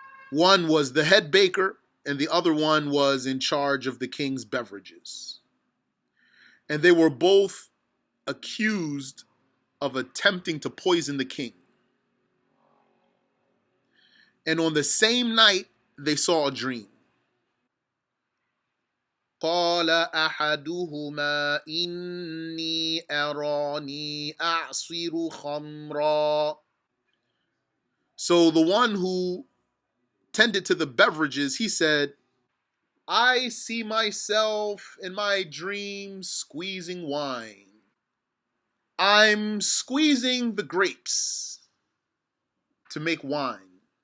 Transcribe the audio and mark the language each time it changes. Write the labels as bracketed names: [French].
[English] One was the head baker, and the other one was in charge of the king's beverages. And they were both accused of attempting to poison the king. And on the same night, they saw a dream. [Arabic] قال أحدهما إني أراني أعصر خمرا. [English] So the one who tended to the beverages, he said, I see myself in my dream squeezing wine. I'm squeezing the grapes to make wine.